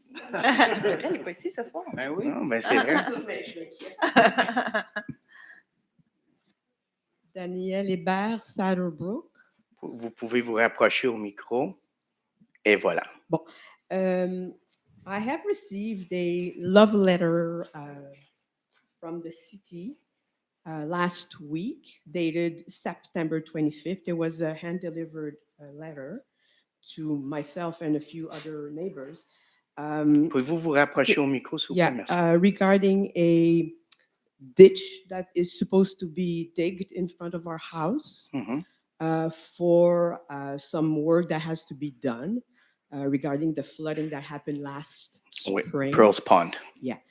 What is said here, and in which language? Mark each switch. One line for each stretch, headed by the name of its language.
French: C'est vrai, il n'est pas ici ce soir. Ben oui, non, ben c'est vrai. Daniel Hébert, Saddlebrook. Vous pouvez vous rapprocher au micro. Et voilà. Bon.
English: I have received a love letter from the city last week, dated September 25th. It was a hand-delivered letter to myself and a few other neighbors.
French: Pouvez-vous vous rapprocher au micro, s'il vous plaît? Merci.
English: Regarding a ditch that is supposed to be digged in front of our house for some work that has to be done regarding the flooding that happened last spring. Pearls Pond. Yeah.